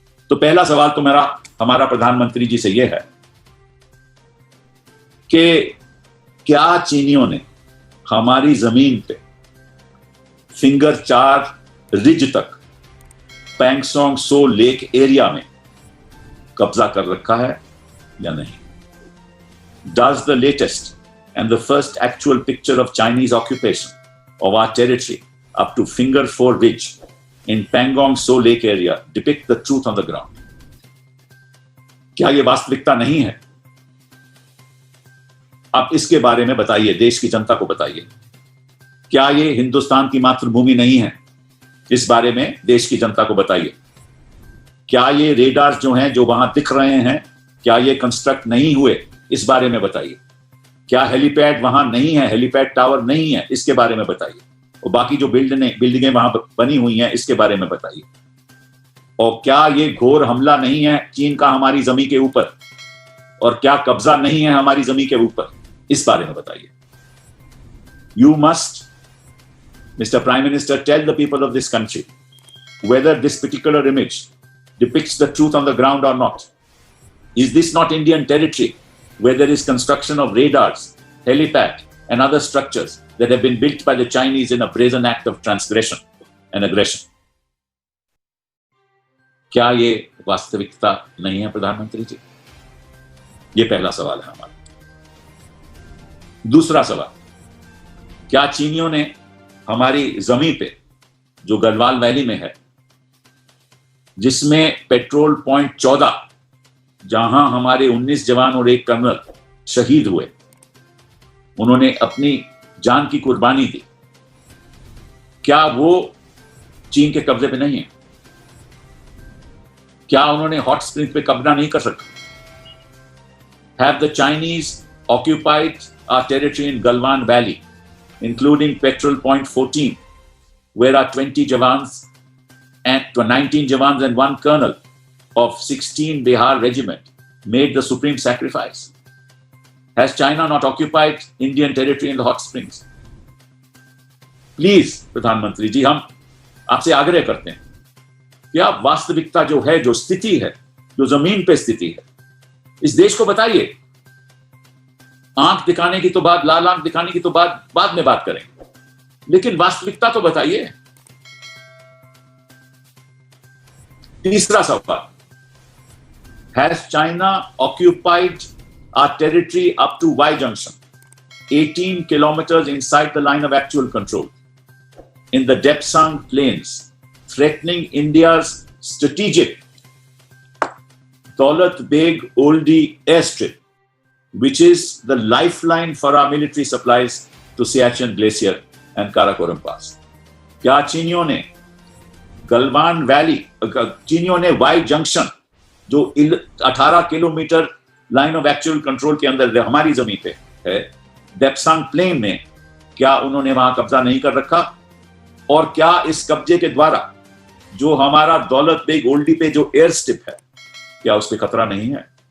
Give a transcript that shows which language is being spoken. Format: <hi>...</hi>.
<hi>तो पहला सवाल तो हमारा प्रधानमंत्री जी से यह है कि क्या चीनियों ने हमारी जमीन पे फिंगर 4 रिज तक पैंगसोंग सो लेक एरिया में कब्जा कर रखा है या नहीं?</hi> <en>Does the latest and the first actual picture of Chinese occupation of our territory up to finger 4 ridge in Pangong Tso Lake area depict the truth on the ground?</en> <hi>क्या ये वास्तविकता नहीं है? आप इसके बारे में बताइए, देश की जनता को बताइए। क्या ये हिंदुस्तान की मातृभूमि नहीं है? इस बारे में देश की जनता को बताइए। क्या ये रेडार जो हैं, जो वहां दिख रहे हैं, क्या ये कंस्ट्रक्ट नहीं हुए? इस बारे में बताइए। क्या हेलीपैड वहां नहीं है, हेलीपैड टावर नहीं है? इसके बारे में बताइए। और बाकी जो बिल्डिंगें वहां बनी हुई हैं, इसके बारे में बताइए। और क्या ये घोर हमला नहीं है चीन का हमारी जमीन के ऊपर, और क्या कब्जा नहीं है हमारी जमीन के ऊपर? इस बारे में बताइए।</hi> <en>You must, Mr. Prime Minister, tell the people of this country whether this particular image depicts the truth on the ground or not. Is this not Indian territory where there is construction of radars, helipad, and other structures that have been built by the Chinese in a brazen act of transgression and aggression?</en> <hi>क्या ये वास्तविकता नहीं है प्रधानमंत्री जी? ये पहला सवाल है हमारा। दूसरा सवाल, क्या चीनियों ने हमारी जमीन पे, जो गढ़वाल वैली में है, जिसमें पेट्रोल पॉइंट 14, जहां हमारे 19 जवान और 1 कर्नल शहीद हुए, उन्होंने अपनी जान की कुर्बानी दी, क्या वो चीन के कब्जे पे नहीं है? क्या उन्होंने हॉट स्प्रिंग पे कब्जा नहीं कर सका?</hi> <en>Have the Chinese occupied our territory in Galwan Valley, including Petrol Point 14, where our 20 Jawans and 19 Jawans and 1 Colonel of 16 Bihar Regiment made the supreme sacrifice? Has China not occupied Indian territory in the hot springs?</en> <hi>Please, प्रधानमंत्री जी, हम आपसे आग्रह करते हैं कि आप वास्तविकता जो है, जो स्थिति है, जो जमीन पे स्थिति है, इस देश को बताइए। आंख दिखाने की तो बात, लाल आंख दिखाने की तो बात बाद में बात करेंगे, लेकिन वास्तविकता तो बताइए।</hi> <en>तीसरा सवाल, has China occupied our territory up to Y junction 18 kilometers inside the line of actual control in the Depsang Plains, threatening India's strategic Daulat Beg Oldie airstrip, which is the lifeline for our military supplies to Siachen Glacier and Karakoram Pass.</en> <hi>क्या चीनियों ने Galwan valley, चीनियों ने Y junction जो 18 kilometre line of actual control के अंदर हमारी जमीन पे है, डेप्सांग प्लेन में, क्या उन्होंने वहां कब्जा नहीं कर रखा? और क्या इस कब्जे के द्वारा जो हमारा दौलत बेग ओल्डी पे जो एयर स्ट्रिप है, क्या उस पर खतरा नहीं है?</hi>